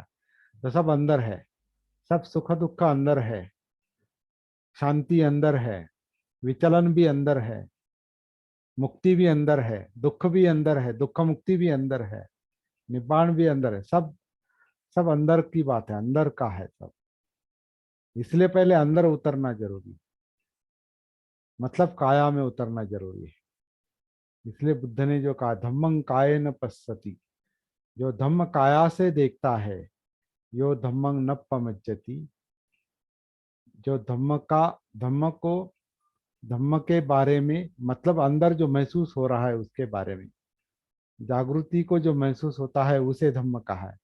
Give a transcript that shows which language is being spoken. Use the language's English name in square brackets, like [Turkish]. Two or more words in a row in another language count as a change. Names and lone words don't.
[Hindi] तो सब अंदर है, सब सुख दुख अंदर है, शांति अंदर है, विचलन भी अंदर है, मुक्ति भी अंदर है, दुख भी अंदर है, दुख मुक्ति भी अंदर है, निब्बाण भी अंदर है। सब सब अंदर की बात है, अंदर का है सब। इसलिए पहले अंदर उतरना जरूरी है, मतलब काया में उतरना जरूरी है। इसलिए बुद्ध ने जो कहा [Pali] धम्मं कायेन पश्यति, [Hindi] जो धम्म काया से देखता है, [Pali] यो धम्मं न पमज्जति, [Hindi] जो धम्म के बारे में, मतलब अंदर जो महसूस हो रहा है उसके बारे में, जागृति को जो महसूस होता है उसे धम्म कहा है।